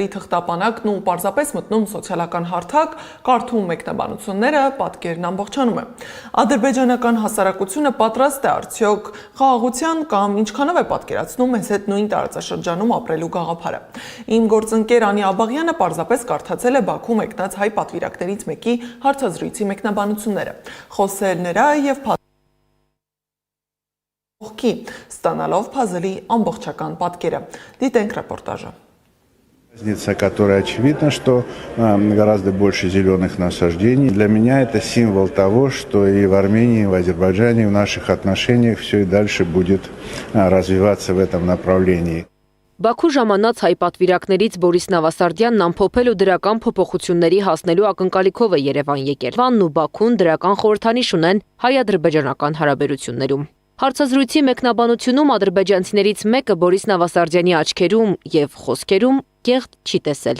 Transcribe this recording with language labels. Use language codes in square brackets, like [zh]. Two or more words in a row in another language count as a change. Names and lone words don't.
[hy] թղթապանակն ու պարզապես մտնում սոցիալական հարթակ, կարդում մեկնաբանությունները, պատկերն ամբողջանում է։ Ադրբեջանական հասարակությունը պատրաստ է արդյոք խաղաղության կամ ինչքանով է պատկերացնում մեզ հետ նույն տարածաշրջանում ապրելու գաղափարը։ Իմ գործընկեր Անի Աբաղյանը պարզապես կարդացել է Բաքու մեկնած հայ պատվիրակներից մեկի հարցազրույցի մեկնաբանությունները, խոսել նրա եւ ստանալով փազլի ամբողջական պատկերը։ Դիտենք ռեպորտաժը։ [ru] Разница, которая очевидна, что гораздо больше зеленых насаждений. Для меня это символ того, что и в Армении, и в Азербайджане, в наших отношениях все и дальше будет развиваться в этом направлении. [hy] Բաքու ժամանած հայ պատվիրակներից Բորիս Նավասարդյանն ամփոփել ու դրական փոփոխությունների հասնելու ակնկալիքով է Երևան եկել։ Վանն ու Բաքուն դրական խորհրդանիշ ունեն հայ-ադրբեջանական հարաբերություններում։ Հարցազրույցի մեկնաբանությունում ադրբեջանցիներից մեկը Բորիս Նավասարդյանի աչքերում եւ խոսքերում կեղտ չի տեսել։